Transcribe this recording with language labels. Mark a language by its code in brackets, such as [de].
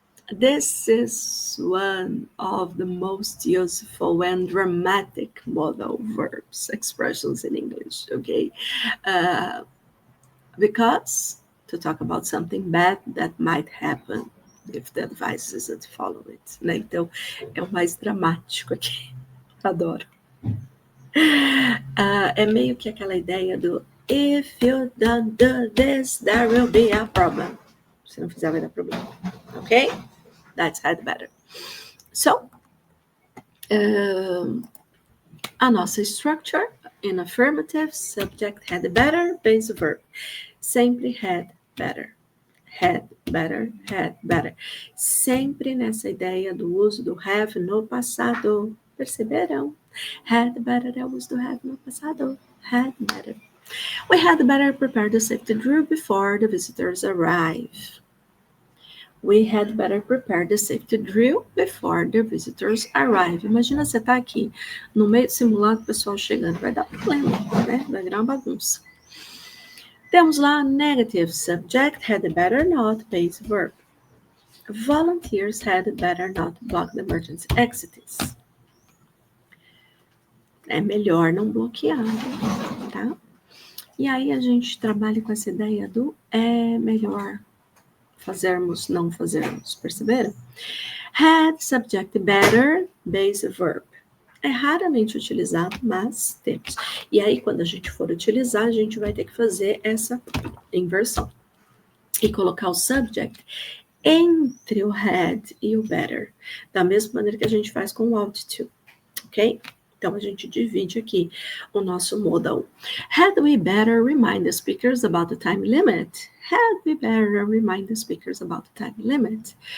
[en] This is one of the most useful and dramatic modal verbs expressions in English, okay? Because to talk about something bad that might happen if the advice isn't followed, né? [pt] Então, é o mais dramático aqui. Adoro. É meio que aquela ideia do [en] if you don't do this, there will be a problem. [pt] Se não fizer, vai dar problema. [en] Ok? That's had better. So, [pt] a nossa [en] structure in affirmative, subject had better, base verb. Sempre had better. Had better, had better. [pt] Sempre nessa ideia do uso do have no passado. Perceberam? Had better é o uso do have no passado. [en] Had better. We had better prepare the safety drill before the visitors arrive. We had better prepare the safety drill before the visitors arrive. [pt] Imagina você tá aqui no meio do simulado, o pessoal chegando, vai dar problema, né? Vai virar uma bagunça. Temos lá [en] negative subject, had better not, base verb. Volunteers had better not block the emergency exits. [pt] É melhor não bloquear, tá? E aí a gente trabalha com essa ideia do é melhor fazermos, não fazermos, perceberam? [en] Had, subject, better, base verb. [pt] É raramente utilizado, mas temos. E aí, quando a gente for utilizar, a gente vai ter que fazer essa inversão. E colocar o subject entre o had e o better. Da mesma maneira que a gente faz com o ought to. Ok? Então, a gente divide aqui o nosso modal. [en] Had we better remind the speakers about the time limit? Had we better remind the speakers about the time limit?